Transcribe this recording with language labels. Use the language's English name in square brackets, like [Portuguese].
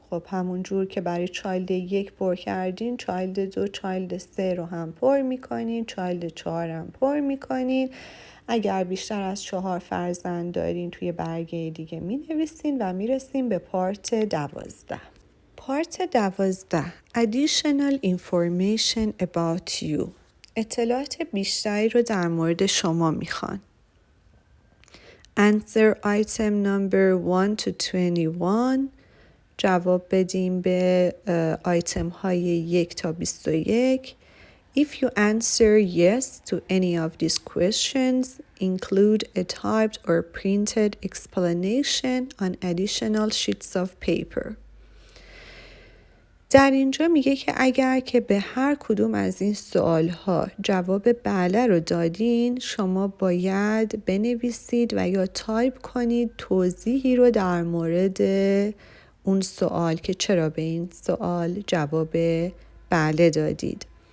[Persian] خب همون جور که برای child 1 پر کردین child 2 child 3 رو هم پر میکنین، child 4 هم پر میکنین. اگر بیشتر از 4 فرزند دارین توی برگه دیگه می نویسین و می رسیم به پارت 12. [English] Part 12 Additional information about you. [Persian] اطلاعات بیشتری رو در مورد شما میخوان. [English] Answer item number 1 to 21. [Persian] جواب بدیم به آیتم های 1 تا 21. [English] If you answer yes to any of these questions, include a typed or printed explanation on additional sheets of paper. [Persian] در اینجا میگه که اگر که به هر کدوم از این سوالها جواب بله رو دادین، شما باید بنویسید و یا تایپ کنید توضیحی رو در مورد اون سوال که چرا به این سوال جواب بله دادید.